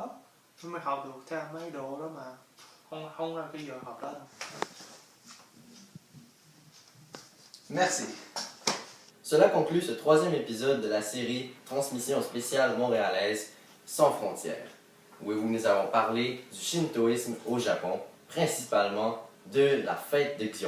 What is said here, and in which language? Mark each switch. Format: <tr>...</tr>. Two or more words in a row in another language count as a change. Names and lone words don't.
<vi>Mình học được theo mấy đồ đó mà không là cái giờ học đó đâu.</vi> <fr>Merci. Cela conclut ce troisième épisode de la série Transmission spéciale montréalaise sans frontières, où nous avons parlé du shintoïsme au Japon, principalement de la fête de Gion.</fr>